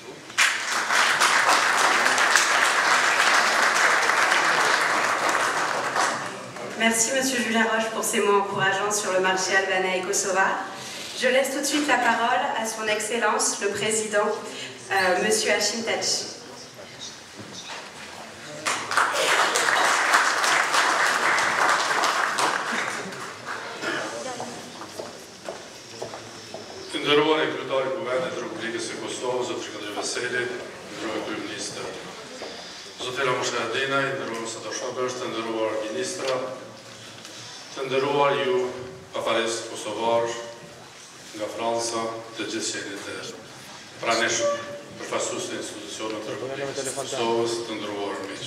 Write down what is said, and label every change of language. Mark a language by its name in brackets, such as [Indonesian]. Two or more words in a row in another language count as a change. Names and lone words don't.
[French] Merci Monsieur Julien Roche pour ces mots encourageants sur le marché albanais et kosovar. Je laisse tout de suite la parole à son Excellence, le Président, Monsieur Hashim Thaçi. [Albanian] Nderuar Kryetari i Kuvendit të Republikës së Kosovës, Zoti Shkëndër Veseli, nderuar kryeministër, Zoti Ramush Haradinaj, nderuar Sadash, të nderuar ministra, të nderuar ju pavarësisht kosovar nga Franca, të gjithë qenit e pranishëm, përfaqësues të institucioneve të Republikës së Kosovës, të nderuar miq.